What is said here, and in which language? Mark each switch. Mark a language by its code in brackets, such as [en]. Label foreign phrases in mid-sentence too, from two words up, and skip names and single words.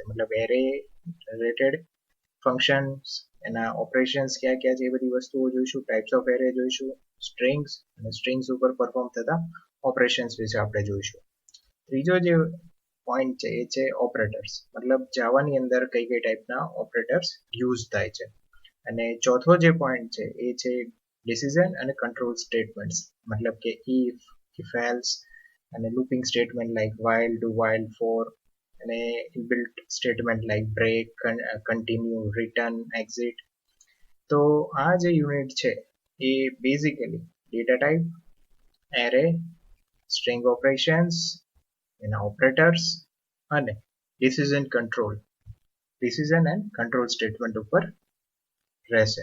[gu] મતલબ [en] array related functions, [gu] એના ઓપરેશન્સ ક્યાં ક્યાં છે એ બધી વસ્તુઓ જોઈશું, [en] types of array [gu] જોઈશું, સ્ટ્રિંગ્સ અને સ્ટ્રિંગ્સ ઉપર પરફોર્મ થતા ઓપરેશન્સ વિશે આપણે જોઈશું. ત્રીજો જે પોઈન્ટ છે એ છે ઓપરેટર્સ. મતલબ જાવાની અંદર કઈ કઈ ટાઈપના ઓપરેટર્સ યુઝ થાય છે. અને ચોથો જે પોઈન્ટ છે એ છે ડિસિઝન અને [en] control statements. [gu] મતલબ કે [en] if else [gu] અને [en] looping statement like while, do while, for [gu] અને [en] inbuilt statement like break, continue, return, exit. [gu] તો આ જે યુનિટ છે એ બેઝિકલી [en] data type, array, string operations, [gu] એના ઓપરેટર્સ અને [en] decision and control statement [gu] ઉપર રહેશે.